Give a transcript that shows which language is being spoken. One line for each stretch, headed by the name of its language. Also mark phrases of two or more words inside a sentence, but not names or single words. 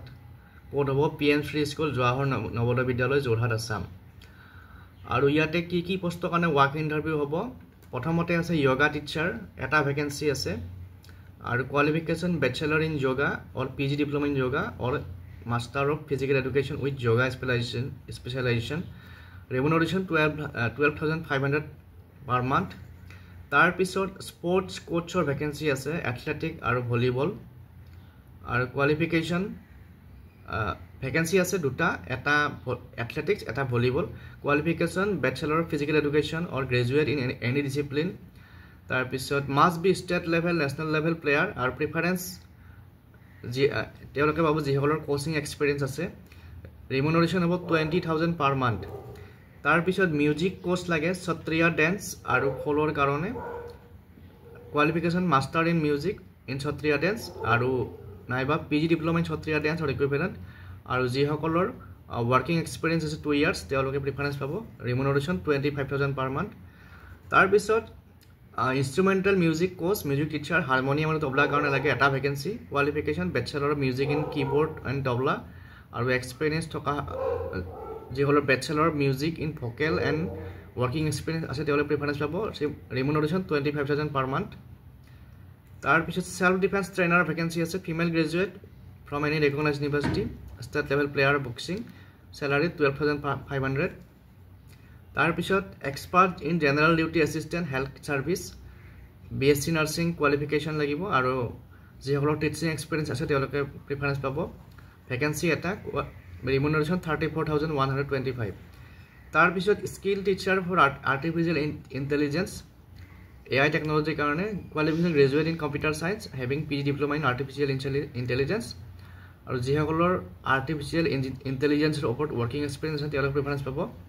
Assamese: কোড হ'ব PM Shri School Jawahar Navodaya Bidyalaya Jorhat Assam। আৰু ইয়াতে কি পোষ্টৰ কাৰণে
English: walk-in interview
Assamese: হ'ব। প্ৰথমতে আছে
English: yoga teacher
Assamese: এটা ভ্যাকেন্সি আছে আৰু
English: qualification bachelor in yoga or PG diploma in yoga or master of physical education with yoga specialisation remuneration 12500 per month.
Assamese: তাৰ পিছত
English: sports coachৰ
Assamese: ভ্যাকেন্সি আছে এথলেটিক আৰু ভলিবল আৰু
English: qualification vacancy
Assamese: আছে দুটা এটা এথলেটিক্স এটা ভলিবল
English: qualification bachelor physical education or graduate in any discipline.
Assamese: তাৰ পিছত
English: must be state level national level player
Assamese: আৰু প্ৰিফাৰেন্স তেওঁলোকে বাবু যিসকলৰ
English: coaching experience
Assamese: আছে। ৰেমুনাৰেশন হ'ব 20000
English: per month.
Assamese: তাৰ পিছত
English: music course
Assamese: লাগে সত্ৰিয়া ড্যান্স আৰু খোলৰ কাৰণে
English: qualification master in music in Sattriya dance
Assamese: আৰু নাইবা
English: PG diploma in Sattriya dance or equivalent
Assamese: আৰু যিসকলৰ
English: working experience
Assamese: আছে 2 ইয়ার্স তেওঁলোকে প্ৰিফাৰেন্স পাব। ৰেমুনাৰেশন 25000
English: per month.
Assamese: তাৰ পিছত
English: instrumental music course music teacher harmonium
Assamese: আৰু তবলা কাৰণে লাগে এটা
English: vacancy qualification bachelor of music in keyboard and tabla
Assamese: আৰু এক্সপেৰিয়েন্স থকা যিসকলৰ
English: bachelor music in vocal and working experience
Assamese: আছে তেওঁলোকে প্ৰিফাৰেন্স পাব। ৰেমুনাৰেশন 25000
English: per month.
Assamese: তাৰ পিছত
English: self defence trainer vacancy
Assamese: আছে
English: female graduate from any recognized university state level player boxing salary 12500।
Assamese: তাৰ পিছত
English: expert in general duty assistant health service BSc nursing qualification
Assamese: লাগিব আৰু যিসকলৰ
English: teaching experience
Assamese: আছে তেওঁলোকে প্ৰিফাৰেন্স পাব। ভ্যাকেন্সি এটা ৰেমুনাৰেশন 34125। তাৰ পিছত
English: skill teacher for artificial intelligence AI technology
Assamese: কাৰণে
English: qualification graduate in computer science having PG diploma in artificial intelligence
Assamese: আৰু যিসকলৰ
English: artificial intelligenceৰ
Assamese: ওপৰত
English: working experience
Assamese: আছে তেওঁলোকে প্ৰিফাৰেন্স পাব।